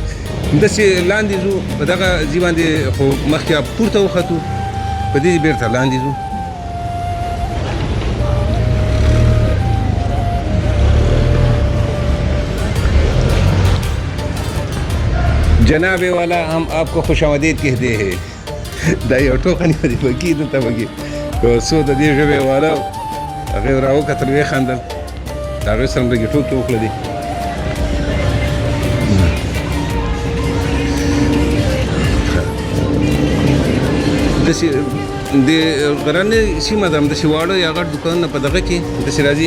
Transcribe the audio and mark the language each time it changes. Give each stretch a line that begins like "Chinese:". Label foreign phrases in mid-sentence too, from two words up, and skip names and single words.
Pashto: همداسې لاندې ځو، په دغه ځای باندې خو مخکې پورته وختو، په دې بېرته لاندې ځو.
Urdu: جناب والا ہم آپ کو خوش آمدید کہتے ہیں.
Pashto: دا یو ټوکه نیولې پکې دلته پکې څو د دې ژبې والا هغې راوکتل ویې خندل، د هغې سره هم لږې ټوکې وکړه دي. داسې د غرنۍ سیمه ده، همداسې واړه یا غټ دوکانونه په دغه کې داسې راځي.